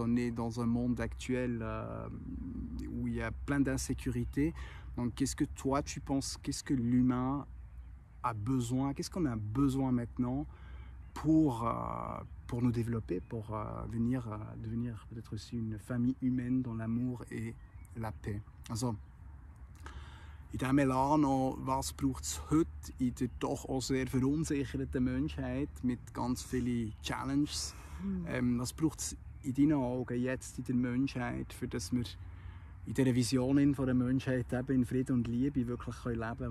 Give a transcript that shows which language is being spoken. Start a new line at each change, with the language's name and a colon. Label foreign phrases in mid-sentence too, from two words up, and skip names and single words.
French: On est dans un monde actuel où il y a plein d'insécurité. Donc qu'est-ce que toi tu penses, qu'est-ce que l'humain a besoin, qu'est-ce qu'on a besoin maintenant pour nous développer, pour devenir peut-être aussi une famille humaine dans l'amour et la paix.
German: Also, in diesem Milano, was braucht es heute in der doch auch sehr verunsicherten Menschheit mit ganz vielen Challenges? Was braucht es in deinen Augen jetzt in der Menschheit, für dass wir in dieser Vision von der Menschheit eben in Frieden und Liebe wirklich leben können?